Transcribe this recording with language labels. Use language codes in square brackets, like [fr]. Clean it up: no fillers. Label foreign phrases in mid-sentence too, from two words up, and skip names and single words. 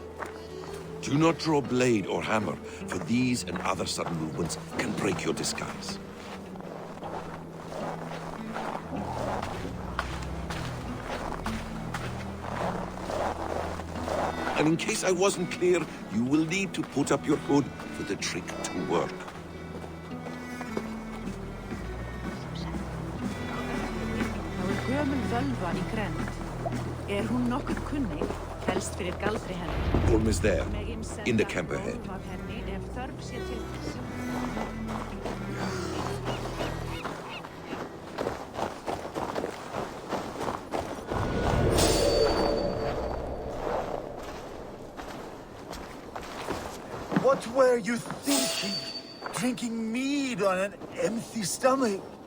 [en] Do not draw blade or hammer, for these and other sudden movements can break your disguise. And in case I wasn't clear, you will need to put up your hood for the trick to work. [is] Gömul völva í grennd. Hún nokkuð kunnig, helst fyrir galdri hennar. [en] Gorm is there, in the camp ahead. [is] Ef þörf sé til þess. [en] What were you thinking? Drinking mead on an empty stomach?